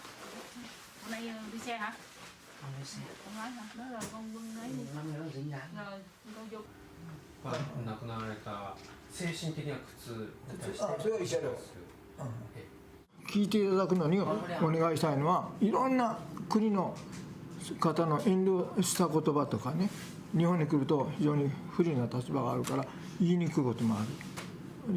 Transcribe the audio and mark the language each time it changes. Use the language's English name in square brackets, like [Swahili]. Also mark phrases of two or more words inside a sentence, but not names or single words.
[Vietnamese] Hôm nay đi xe hả? Không đi xe. Không nói hả? Nói rồi con Vân lấy đi. Năm nữa dính dáng. Rồi con vô. [Japanese] 亡くなられた精神的な苦痛に対してそれは一緒だよ。聞いていただくのにお願いしたいのは、いろんな国の方の遠慮した言葉とかね、日本に来ると非常に不利な立場があるから言いにくいこともある。